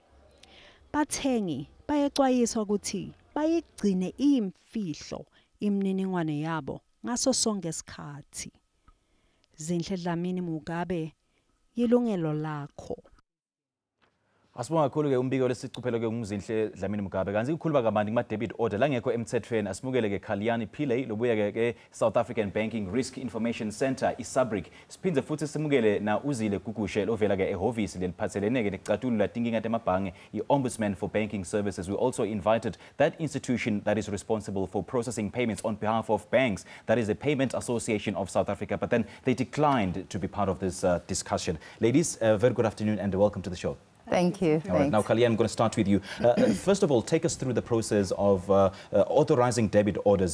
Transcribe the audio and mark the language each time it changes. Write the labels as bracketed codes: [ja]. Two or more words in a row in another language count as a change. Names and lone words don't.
[ss] Bathengi bayexwayiswa ukuthi bayigcine iyimfihlo imininingwane yabo ngaso sonke isikhathi. Zinhle Dlamini Mugabe, Yilungelo Lakho. Asibonga kakhulu ke umbiko lesicuphelo ke umzinhle Dlamini Mugabe. Kanti ukukhuluma kabanti kuma [en] debit order [ss] la ngekho emthethweni asimukele ke Khaliani Pillay lobuya ke South African Banking Risk Information Center iSABC. Siphindze futhi simukele na Uzile Gugushe lovela ke ehhovisi leliphathelene ke necatulula tinkinga temabhange iOmbudsman for Banking Services. [en] We also invited that institution that is responsible for processing payments on behalf of banks, that is the Payment Association of South Africa, but then they declined to be part of this discussion. Ladies, very good afternoon and welcome to the show. Thank you. All right. Now, Khalian, I'm going to start with you. First of all, take us through the process of authorizing debit orders.